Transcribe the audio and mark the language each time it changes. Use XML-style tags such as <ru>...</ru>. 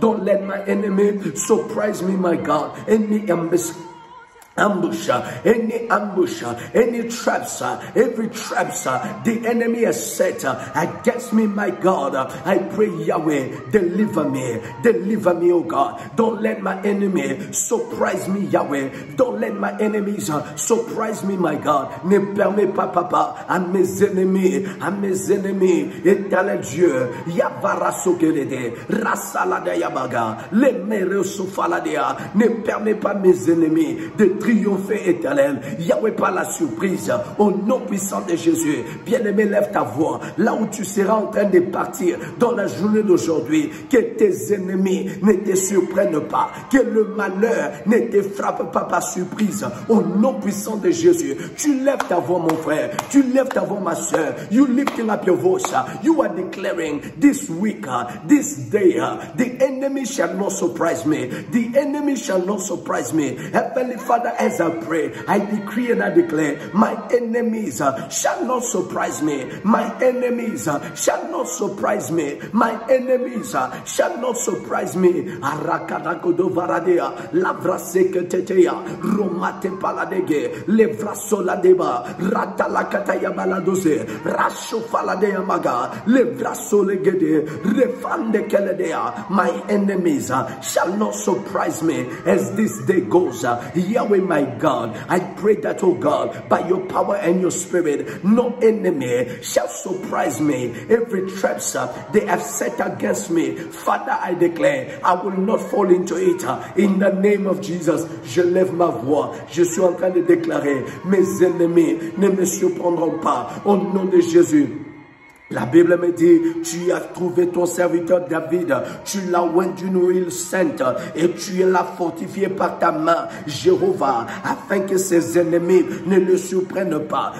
<en>Don't let my enemy surprise me, my God. Any ambush, any ambush, any traps, every traps the enemy has set against me, my God. I pray, Yahweh, deliver me, oh God. Don't let my enemy surprise me, Yahweh. Don't let my enemies surprise me, my God.</en> <fr>Ne permets pas, Papa, à mes ennemis, éternel Dieu, Yavara Sokelede, Rasalada Yabaga, les mères Sofaladea, ne permets pas mes ennemis de triompher, éternel. Yahweh, par la surprise, au nom puissant de Jésus. Bien-aimé, lève ta voix, là où tu seras en train de partir dans la journée d'aujourd'hui, que tes ennemis ne te surprennent pas, que le malheur ne te frappe pas par surprise, au nom puissant de Jésus. Tu lèves ta voix, mon frère, tu lèves ta voix, ma soeur.</fr> <en>You lifting up your voice, you are declaring this week, this day, the enemy shall not surprise me. The enemy shall not surprise me. Heavenly Father, as I pray, I decree and I declare, my enemies shall not surprise me. My enemies shall not surprise me. My enemies shall not surprise me. Arakadakodo varadea, lavraseke teteya, romate paladege, levrasoladeba, ratalakataya baladoze, rashofaladea maga, levrasolegede, refande keledea. My enemies shall not surprise me as this day goes. Yahweh, my God, I pray that, oh God, by your power and your spirit, no enemy shall surprise me. Every trap they have set against me, Father, I declare, I will not fall into it. In the name of Jesus,</en> <fr>je lève ma voix. Je suis en train de déclarer, mes ennemis ne me surprendront pas. Au nom de Jésus. La Bible me dit, tu as trouvé ton serviteur David, tu l'as oint d'une huile sainte et tu l'as fortifié par ta main, Jéhovah, afin que ses ennemis ne le surprennent pas.</fr>